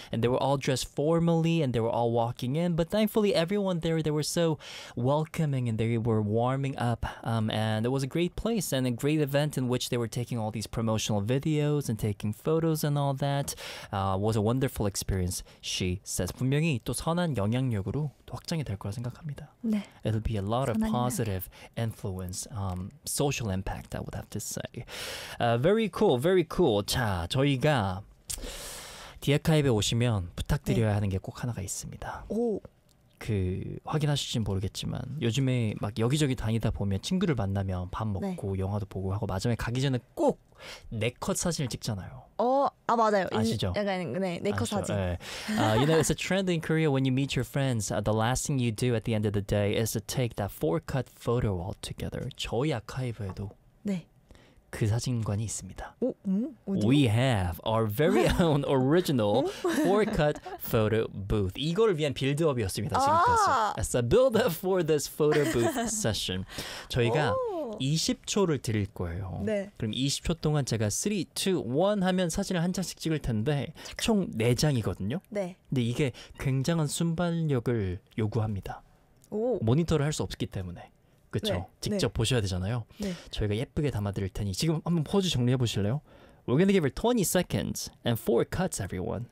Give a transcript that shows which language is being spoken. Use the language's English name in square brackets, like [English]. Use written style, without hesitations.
[English] And they were all dressed formally and they were all walking in. But thankfully, everyone there, they were so welcoming and they were warming up. And it was a great place and a great event in which they were taking all these promotional videos and taking photos and all that. Was a wonderful experience, she says. [Korean] 분명히 또 선한 영향력으로 확장이 될 거라 생각합니다. 네. [English] It'll be a lot of positive influence, social impact, I would have to say. Very cool, very cool. [Korean] 자, 저희가 디아카이브에 오시면 부탁드려야 네. 하는 게 꼭 하나가 있습니다. 오. 그 확인하실지 모르겠지만 요즘에 막 여기저기 다니다 보면 친구를 만나면 밥 먹고 네. 영화도 보고 하고 마지막에 가기 전에 꼭 네컷 사진을 찍잖아요. 맞아요. 아시죠? 네, 네컷 사진. 네. [English] You know, it's a trend in Korea when you meet your friends. The last thing you do at the end of the day is to take that four-cut photo all together. [Korean] 저희 아카이브에도 네. 그 사진관이 있습니다. 오, 어디요? [English] We have our very own original four-cut photo booth. [Korean] 이거를 위한 빌드업이었습니다, 지금까지. [English] It's a build-up for this photo booth session. [Korean] 저희가 20초를 드릴 거예요. 네. 그럼 20초 동안 제가 3, 2, 1 하면 사진을 한 장씩 찍을 텐데 총 4장이거든요. 네. 근데 이게 굉장한 순발력을 요구합니다. 오. 모니터를 할 수 없기 때문에 그렇죠. 네. 직접 네. 보셔야 되잖아요. 네. 저희가 예쁘게 담아드릴 테니 지금 한번 포즈 정리해 보실래요? [English] We're gonna give her 20 seconds and 4 cuts, everyone.